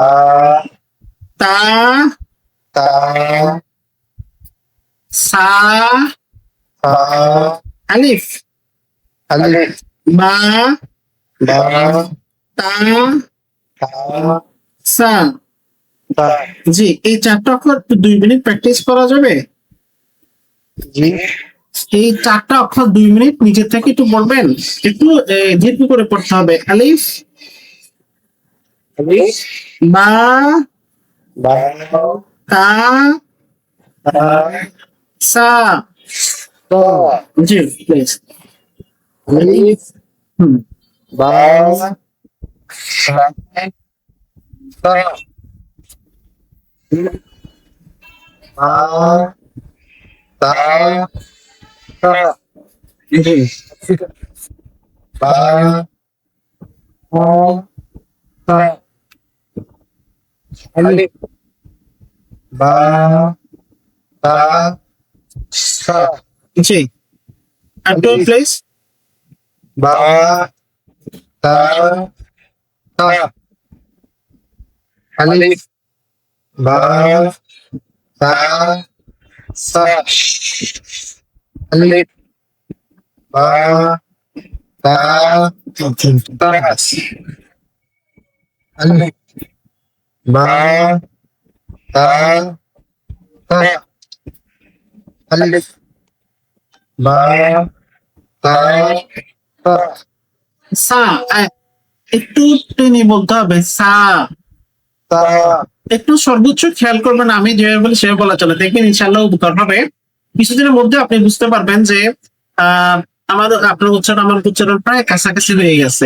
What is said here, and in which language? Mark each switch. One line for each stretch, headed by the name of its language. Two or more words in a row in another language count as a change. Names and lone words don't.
Arabic: تا تا سا تا ألف ألف با با تا تا সা। تا
Bangla: জি, এই চারটা অক্ষর 2 মিনিট প্র্যাকটিস করা যাবে। জি এই চারটা অক্ষর 2 মিনিট নিজে থেকে একটু বলবেন, একটু ধীরে করে পড়তে হবে।
Arabic: আলিফ ألف বা با তা تا সা। تا
Bangla: জি প্লিজ।
Arabic: ألف হুম با تا تا با تا تا
Bangla: জি
Arabic: با تا ألف با تا تا
Bangla: জি একটু প্লিজ।
Arabic: با تا تا ألف با تا تا ألف با تا تا ألف با تا تا ألف با تا تا
Bangla: সা একটু টেনে বলতে হবে সা।
Arabic: تا
Bangla: একটু সর্বোচ্চ খেয়াল করবেন, আমি যেভাবে বলি সেভাবে বলা চলে, দেখবেন ইনশাল্লাহ উপকার হবে। কিছুদিনের মধ্যে আপনি বুঝতে পারবেন যে আপনার উচ্চারণ প্রায় কাছাকাছি হয়ে গেছে।